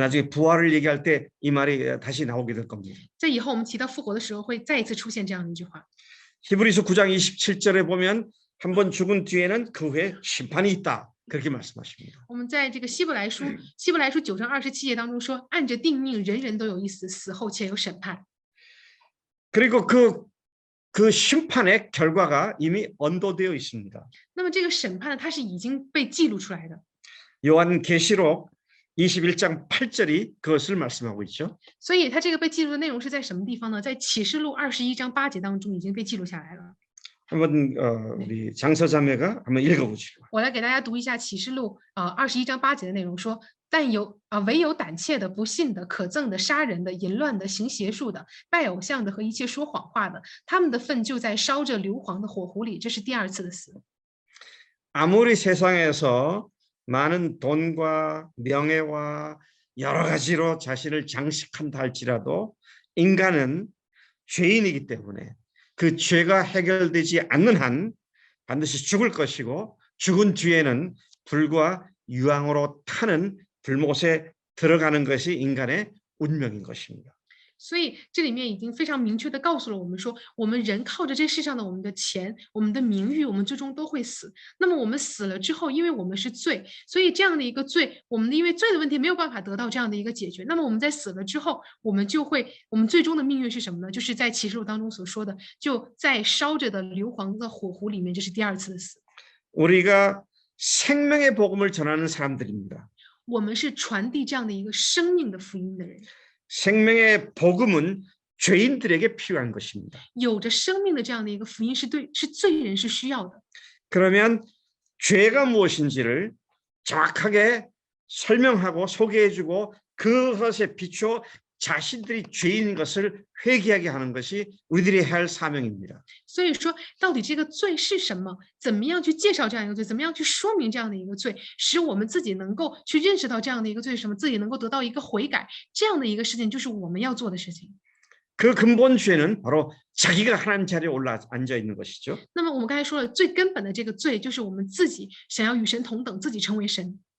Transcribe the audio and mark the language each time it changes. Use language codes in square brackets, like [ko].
[ko] 나중에 부활을 얘기할 때 이 말이 다시 나오게 될 겁니다. [zh] 在以后我们提到复活的时候，会再一次出现这样的一句话。 [ko] 히브리서 9장 27절에 보면 한 번 죽은 뒤에는 그 후에 심판이 있다. 그렇게 말씀하십니다. [zh] 我们在这个希伯来书9章27节当中说，按着定命，人人都有一死，死后且有审判。 [ko] 그리고 그 심판의 결과가 이미 언도되어 있습니다. [zh] 那么这个审判呢，它是已经被记录出来的。 [ko] 요한계시록 21장 8절이 그것을 말씀하고 있죠. [zh] 所以它这个被记录的内容是在什么地方呢？在启示录21章8节当中已经被记录下来了。 [ko] 한번 우리 장서자매가 한번 읽어보시죠. [zh] 我来给大家读一下启示录21章8节的内容说，但唯有胆怯的、不信的、可憎的、杀人的、淫乱的、行邪术的、拜偶像的和一切说谎话的，他们的份就在烧着硫磺的火湖里，这是第二次的死。 [ko] 아무리 세상에서 많은 돈과 명예와 여러 가지로 자신을 장식한다 할지라도 인간은 죄인이기 때문에 그 죄가 해결되지 않는 한 반드시 죽을 것이고 죽은 뒤에는 불과 유황으로 타는 불못에 들어가는 것이 인간의 운명인 것입니다. [zh] 所以这里面已经非常明确的告诉了我们说，我们人靠着这世上的我们的钱、我们的名誉，我们最终都会死。那么我们死了之后，因为我们是罪，所以这样的一个罪，我们因为罪的问题没有办法得到这样的一个解决。那么我们在死了之后，我们最终的命运是什么呢？就是在启示录当中所说的，就在烧着的硫磺的火湖里面，这是第二次的死。 [ko] 우리가 생명의 복음을 전하는 사람들입니다. [zh] 我们是传递这样的一个生命的福音的人。 [ko] 생명의 복음은 죄인들에게 필요한 것입니다. [zh] 有着生命的这样的一个福音是罪人是需要的。 [ko] 그러면 죄가 무엇인지를 정확하게 설명하고 소개해주고 그것에 비추어 자신들이 죄인인 것을 회개하게 하는 것이 우리들이 해야 할 사명입니다. [zh] 所以说，到底这个罪是什么？怎么样去介绍这样一个罪？怎么样去说明这样的一个罪，使我们自己能够去认识到这样的一个罪是什么，自己能够得到一个悔改，这样的一个事情就是我们要做的事情。 [ko] 그 근본 죄는 바로 자기가 하나님 자리에 올라 앉아 있는 것이죠. [zh] 那么我们刚才说了，最根本的这个罪就是我们自己想要与神同等，自己成为神。